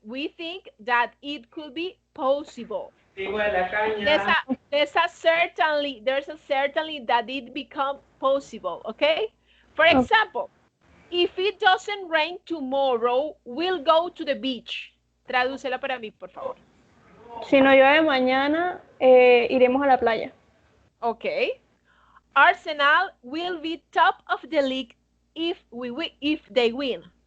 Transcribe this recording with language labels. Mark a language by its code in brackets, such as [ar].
[en] We think that it could be possible. There's a certainly that it become possible, okay? For example, if it doesn't rain tomorrow, we'll go to the beach. [es] Tradúcela para mí, por favor. Si no llueve mañana, iremos a la playa. [en] Okay. Arsenal will be top of the league if they win.